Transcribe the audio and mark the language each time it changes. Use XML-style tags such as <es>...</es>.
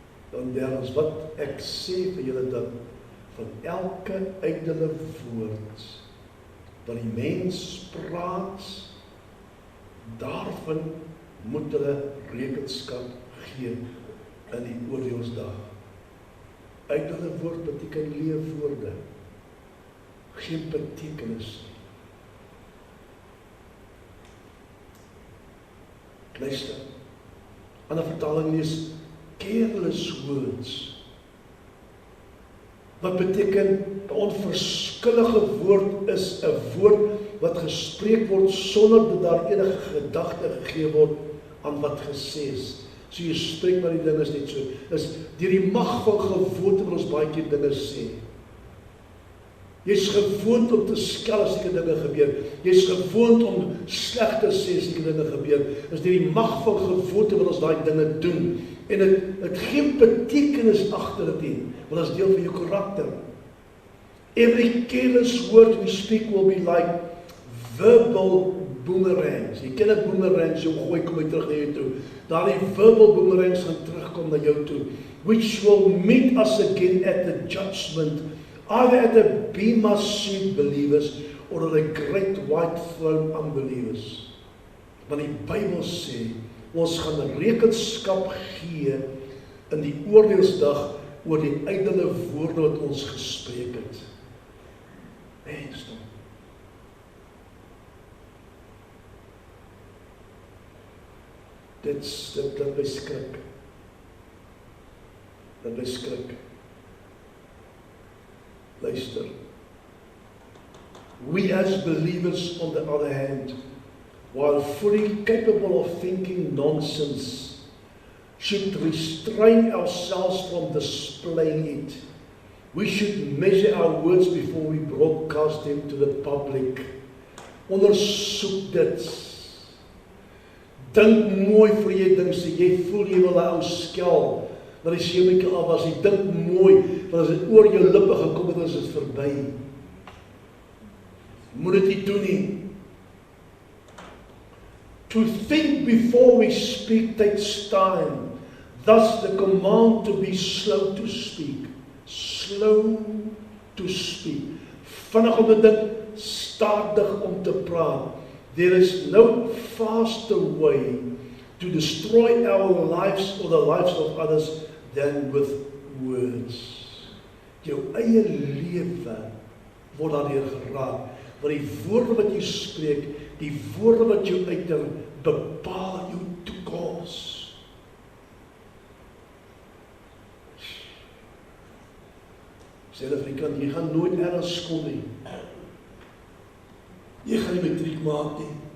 <af>Dan derdens, wat ek sê vir julle dat van elke ydelle woord wat die mens praat, daarvan moet hulle rekenskap gee in die oordeelsdag. Ydelle woord beteken leefwoorde, geen betekenis nie. Luister, ander vertaling is</af> <en>careless words.</en> <af>Wat beteken, 'n onverskillige woord is 'n woord wat gespreek word sonder dat daar enige gedagte gegee word aan wat gesê is. So jy spreek maar die ding is net so. Is deur die mag van gewoonte wat ons baie keer dinge sê. Jy's gewoond om te skel as seker dinge gebeur. Jy's gewoond om sleg te sê as seker dinge gebeur. Is deur die mag van gewoonte wat ons daai dinge doen. En dit geen betekenis agter dit nie, want dit is deel van jou karakter.</af> <en>Every careless word we speak will be like verbal boomerangs.</en> <af>Jy ken 'n boomerang, jy gooi kom hy terug na jou toe. Daardie verbal boomerangs gaan terugkom na jou toe,</af> <en>which will meet us again at the judgment, either at the bema seat believers or at the great white throne unbelievers.</en> <af>Want die Bybel sê, ons gaan rekenskap gee in die oordeelsdag oor die ydelle woorde wat ons gespreek het. Mensdom. Dit beskrik. Dit beskrik. Luister.</af> <en>We as believers, on the other hand, while fully capable of thinking nonsense, should restrain ourselves from displaying it. We should measure our words before we broadcast them to the public.</en> <af>Ondersoek dit. Dink mooi voor jy dink, sê jy voel jy wil 'n ou skel, dat die seemetjie af was, jy dink mooi, want as dit oor jou lippe gekom het, is dit verby. Moet dit nie doen nie.</af> <en>To think before we speak takes time. Thus the command to be slow to speak. Slow to speak.</en> <af>Vinnig om te dink, stadig om te praat.</af> <en>There is no faster way to destroy our lives or the lives of others than with words.</en> <af>Jou eie lewe word daardeur geraak. Want die woorde wat jy spreek, die woorde wat jy uiter, bepaal jou toekoms. Sê die vriend, jy gaan nooit ergens skool nie. Jy gaan nie matriek maak nie.</af>